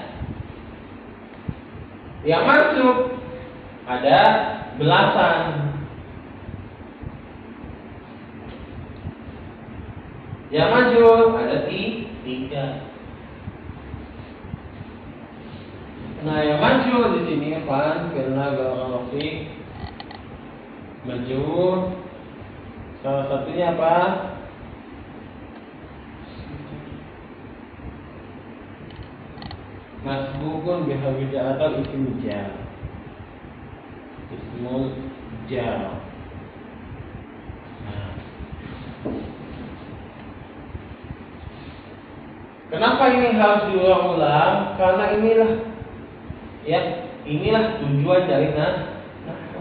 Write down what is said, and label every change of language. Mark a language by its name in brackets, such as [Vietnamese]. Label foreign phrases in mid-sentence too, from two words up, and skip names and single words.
[Indonesian] Yang mansub ada belasan. Yang majrur ada 3. Nah, yang majrur di sini kan karena [Arabic] بارك الله في مجرور [Indonesian] salah satunya apa? [Arabic] مسبوق بحرف جر atau اسم جر. اسم جر. Nah. [Indonesian] Kenapa ini harus diulang-ulang? Karena inilah tujuan dari nahwu.